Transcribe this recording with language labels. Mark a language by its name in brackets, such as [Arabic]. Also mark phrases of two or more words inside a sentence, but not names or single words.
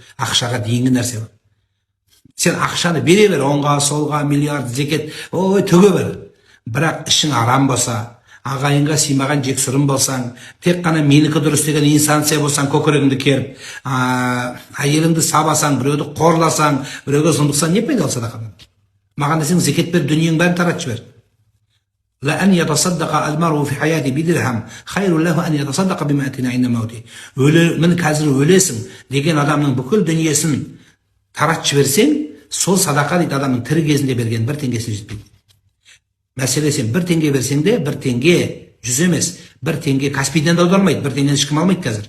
[Kazakh] Ақшаға дейінгі нәрсе бар. Сен ақшаны бере бер, оңға, солға, миллиард, зекет, ой, төге бер. Бірақ ішің арам болса, ағайынға сыймаған жексұрын болсаң, тек қана менікі дұрыс деген инстанция болсаң, көкірегіңді керіп, әйеліңді сабасаң, біреуді қорласаң, біреуге зұлымдықсаң, не пайда садақадан? Маған десең, зекет бер, дүниеңнің бәрін таратып жібер. [Arabic] لأن يتصدق المرء في حياته بدرهم خير له أن يتصدق بمئة عند موته. [Kazakh] Мен қазір өлесің деген адамның бүкіл дүниесін таратып жіберсең, сол садақа дейді адамның тірі кезінде берген 1 теңгесіне жетпейді. Мәселе сен 1 теңге берсең де 1 теңге 100 емес, 1 теңге Каспийден де аудармайды, 1 теңгені ешкім алмайды қазір.